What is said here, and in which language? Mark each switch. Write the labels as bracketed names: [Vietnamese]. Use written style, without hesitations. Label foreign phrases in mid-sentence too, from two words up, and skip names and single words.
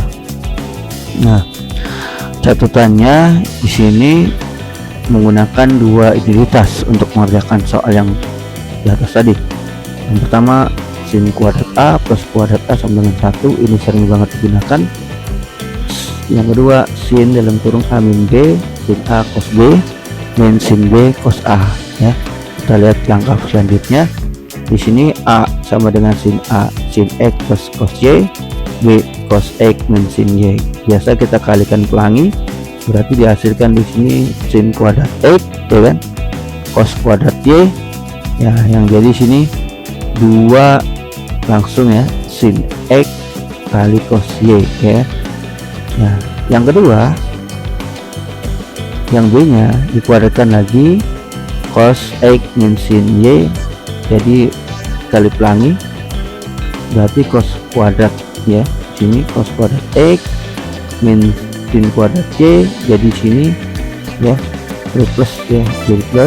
[Indonesian] Nah, catatannya di sini menggunakan 2 identitas untuk mengerjakan soal yang di atas tadi. Yang pertama, sin kuadrat a plus kuadrat a sama dengan 1, ini sering banget digunakan. Yang kedua, sin dalam kurung a min b, sin a cos b min sin b cos a ya. Kita lihat langkah selanjutnya. Di sini a sama dengan sin a sin x plus cos y, b cos x min sin y. Biasa kita kalikan pelangi, berarti dihasilkan di sini sin kuadrat x ya kan, cos kuadrat y ya, yang jadi sini 2 langsung ya, sin x kali cos y ya. Nah, yang kedua, yang b nya dikuadratkan lagi, cos x min sin y, jadi kali pelangi berarti cos kuadrat ya, sini cos kuadrat x min sin kuadrat y, jadi sini ya plus ya, jadi plus.